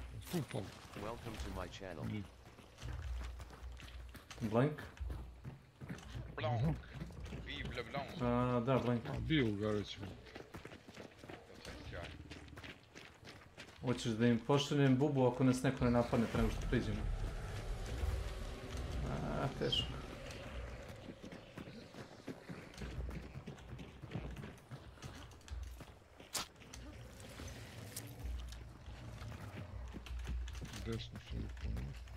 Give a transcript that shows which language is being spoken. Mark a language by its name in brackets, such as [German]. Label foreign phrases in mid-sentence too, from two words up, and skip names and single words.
[English] Welcome to my channel. Blank? [French] Blanc. Vive le blanc. [Serbian] Da, Blank. Bio ga recimo. Hoćeš da im pošaljem bubu ako nas neko ne napadne pre nego što priđemo? Teško. Desno su li ponovno.